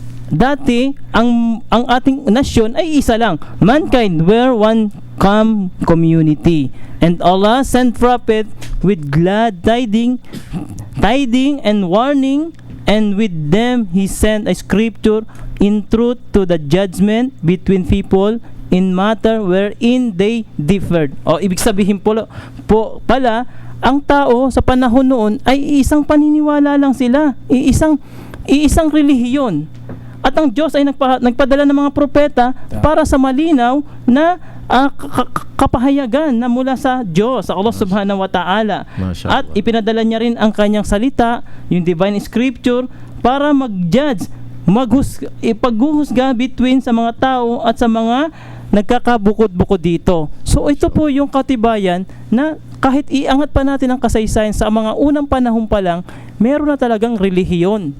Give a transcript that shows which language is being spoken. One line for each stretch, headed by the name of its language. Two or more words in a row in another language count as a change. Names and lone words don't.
Filipino: dati ang ating nasyon ay isa lang.
English: Mankind were one community. And Allah sent prophet with glad tiding and warning, and with them He sent a scripture in truth to the judgment between people in matter wherein they differed.
Filipino: O ibig sabihin po pala, ang tao sa panahon noon ay isang paniniwala lang sila, iisang relihiyon. At ang Diyos ay nagpadala ng mga propeta para sa malinaw na kapahayagan na mula sa Diyos, sa Allah
Arabic: سبحانه وتعالى.
Filipino: At ipinadala niya rin ang kanyang salita, yung
English: divine scripture,
Filipino: para mag-judge, ipaghuhusga between sa mga tao at sa mga nagkakabukod-bukod dito. So ito po yung katibayan na kahit iangat pa natin ang kasaysayan sa mga unang panahon pa lang, meron na talagang relihiyon.